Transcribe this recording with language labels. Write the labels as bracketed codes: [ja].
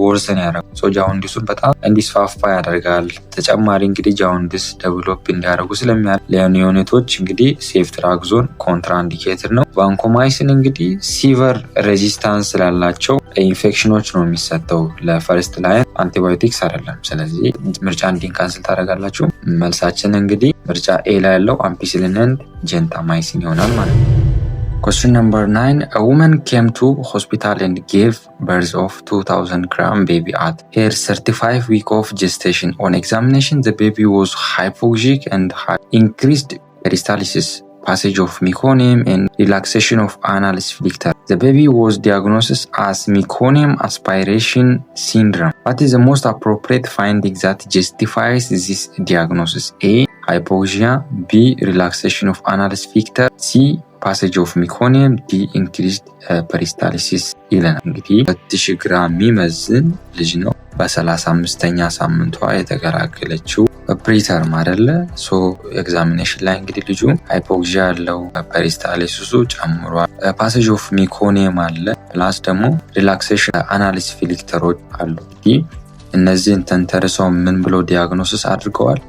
[am] ወርሰን ያደርገዋል። ጃውንዲሱን በጣም እንዲስፋፋ ያደርጋል። ተጨማሪ እንግዲህ ጃውንዲስ ዴቨሎፕ እንዲያደርጉ ስለሚያደርግ ለኒዮኔቶች እንግዲህ ሴፍትራክዞን ኮንትራኢንዲኬትድ ነው። ቫንኮማይሲን እንግዲህ ሲቨር ሬዚስታንስ ስላላቸው ኢንፌክሽኖች ነው የሚሰጠው፣ ለፈርስት ላይን አንቲባዮቲክስ አይደለም። ስለዚህ ምርጫ እንዲን ካንስል ታደርጋላችሁ። መልሳችን እንግዲህ ምርጫ ኤ ላይ ያለው አምፒሲሊን ኤንድ ጄንታማይሲን ይሆናል ማለት ነው። [en] Question number 9. A woman came to hospital and gave birth of 2000 gram baby at her 35 week of gestation. On examination, the baby was hypoxic and had increased peristalsis, passage of meconium and relaxation of anal sphincter. The baby was diagnosed as meconium aspiration syndrome. What is the most appropriate finding that justifies this diagnosis? A. Hypoxia. B. Relaxation of anal sphincter. C. [am] ፓሴጅ ኦፍ ሚኮኒየም፣ ዲ ኢንክሪዝድ ፐሪስታሊሲስ ይለናል። እንግዲህ 2000 ግራም የሚመዝን ልጅ ነው። በ35ኛ ሳምንቷ የተገላገለችው ፕሪተርም አይደለ። ኤግዛሚኔሽን ላይ እንግዲህ ልጁ ሃይፖክሲያ ያለው ፐሪስታሊሲሱ ጨምሯል። ፓሴጅ ኦፍ ሚኮኒየም አለ፣ ፕላስ ደግሞ ሪላክሴሽን አናል ስፊንክተሮች አሉ። እንግዲህ እነዚህን ተንተርሰው ምን ብለው ዲያግኖሲስ አድርገዋል?